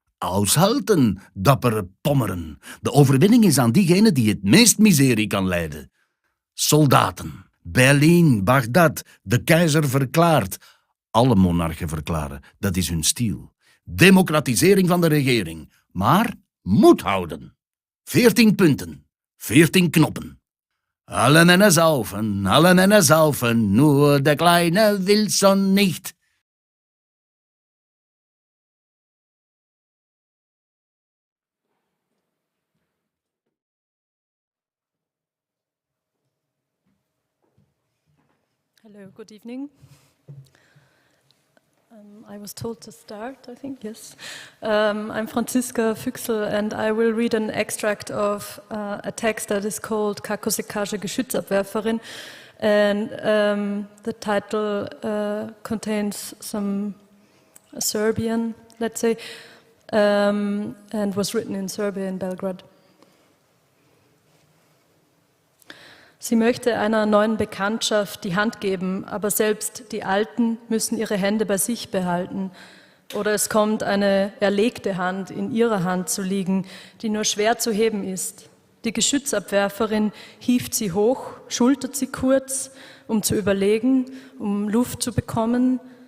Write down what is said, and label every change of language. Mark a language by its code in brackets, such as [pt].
[nl] Aushalten, dappere pommeren. De overwinning is aan diegene die het meest miserie kan lijden. Soldaten, Berlijn, Bagdad, de keizer verklaart. Alle monarchen verklaren, dat is hun stiel. Democratisering van de regering, maar moed houden. 14 punten, 14 knoppen. [de] Alle Männer saufen, nur der kleine Wilson nicht. [en] Hello, good evening. I was told to start, I think, yes. I'm Franziska Füchsel, and I will read an extract of a text that is called Kakosekaje Geschützabwerferin. And the title contains some Serbian, let's say, and was written in Serbia, in Belgrade. [de] Sie möchte einer neuen Bekanntschaft die Hand geben, aber selbst die Alten müssen ihre Hände bei sich behalten. Oder es kommt eine erlegte Hand in ihrer Hand zu liegen, die nur schwer zu heben ist. Die Geschützabwerferin hieft sie hoch, schultert sie kurz, um zu überlegen, um Luft zu bekommen.